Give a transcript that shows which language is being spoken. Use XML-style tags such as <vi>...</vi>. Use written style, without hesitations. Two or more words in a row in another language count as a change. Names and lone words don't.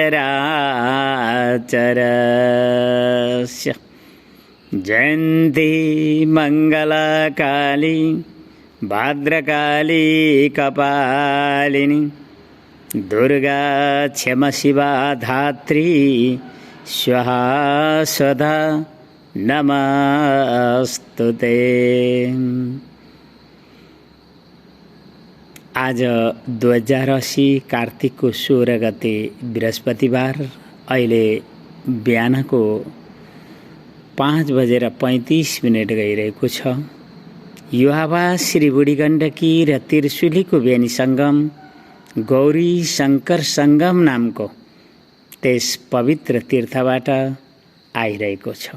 <sa>चराचरस्य जयन्ती मंगलकाली भद्रकाली कपालिनी दुर्गा क्षमा शिवा धात्री स्वाहा स्वधा नमस्तुते।</sa> <ne>आज 2080 कार्तिकको 16 गते बृहस्पतिबार अहिले बिहानको 5:35 गइरहेको छ। यो आवाज श्री बुढी गण्डकी र त्रिशुलीको बेनी सङ्गम गौरी शङ्कर सङ्गम नामको त्यस पवित्र तीर्थबाट आइरहेको छ।</ne>